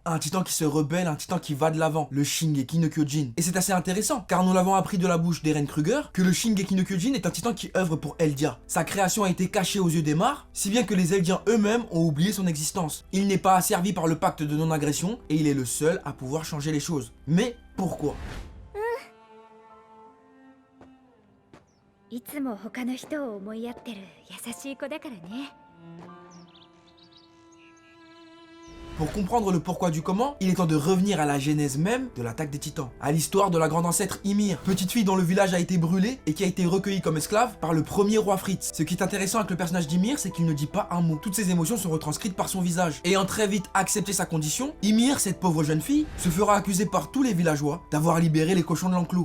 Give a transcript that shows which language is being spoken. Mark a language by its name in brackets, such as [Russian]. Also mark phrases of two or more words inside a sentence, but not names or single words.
[French] Un titan qui se rebelle, un titan qui va de l'avant, le Shingeki no Kyojin. Et c'est assez intéressant, car nous l'avons appris de la bouche d'Eren Kruger que le Shingeki no Kyojin est un titan qui œuvre pour Eldia. Sa création a été cachée aux yeux des Mar, si bien que les Eldiens eux-mêmes ont oublié son existence. Il n'est pas asservi par le pacte de non-agression, et il est le seul à pouvoir changer les choses. Mais pourquoi ? [Japanese] いつも他の人を思いやってる優しい子だからね。 [French] Pour comprendre le pourquoi du comment, il est temps de revenir à la genèse même de l'attaque des titans, à l'histoire de la grande ancêtre Ymir, petite fille dont le village a été brûlé et qui a été recueillie comme esclave par le premier roi Fritz. Ce qui est intéressant avec le personnage d'Ymir, c'est qu'il ne dit pas un mot. Toutes ses émotions sont retranscrites par son visage. Ayant très vite accepté sa condition, Ymir, cette pauvre jeune fille, se fera accuser par tous les villageois d'avoir libéré les cochons de l'enclos.